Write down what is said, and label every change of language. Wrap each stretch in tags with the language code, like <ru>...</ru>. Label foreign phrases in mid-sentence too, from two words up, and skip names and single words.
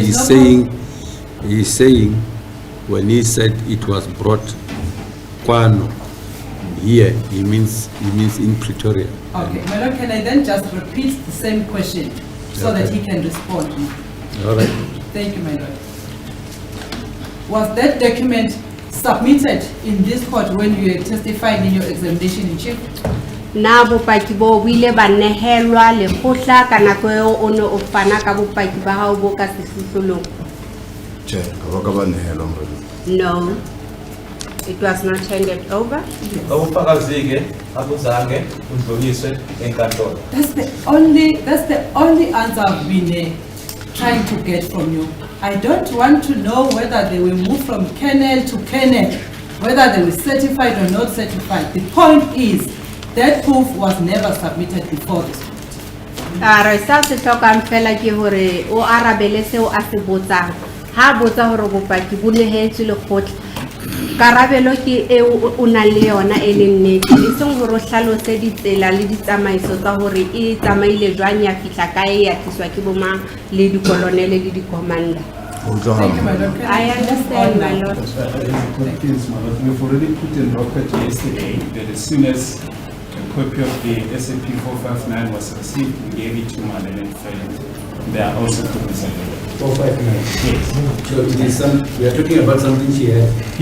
<en>He's saying when he said it was brought kwano here, he means in Pretoria. Okay, my lord, can I then just repeat the same question so that Okay. he can respond? All right. Thank you, my lord. Was that document submitted in this court when you testified in your examination in chief?</en> <st>Na bopaki bo wile ba nehelwa le khotla ka nako eo o ne o fana ka bopaki ba hao bo ka sehlohlolong? Tjhe, ka ba ka ba nehelwa morena.</st> <en>No, it was not handed over.</en> <zu>Ubufakazi-ke abuzange budluliswe enkantolo.</zu> <en>That's the only answer I've been trying to get from you. I don't want to know whether they were moved from kennel to kennel, whether they were certified or not certified. The point is that proof was never submitted before this.</en> <st>Re sa se tlhokang fela ke hore o arabele seo a se botsang. Ha botsa hore bopaki bo nehetswe lekgotla, karabelo ke eo o nang le yona e leng nnete, e seng hore o hlalose ditsela le ditsamaiso tsa hore e tsamaile jwang ya fihla kae ya tliswa ke bomang le dikolonele le di-commander. Ho tlo</st> <en>Thank you,</en> <st>ha</st> <en>my lord. Can I understand, my lord. We've already put in record yesterday that as soon as a copy of the SAP 459 was received, we gave it to Madeleine Friend. They are also copies available. 459. Yes. So we are talking about something she had.</en>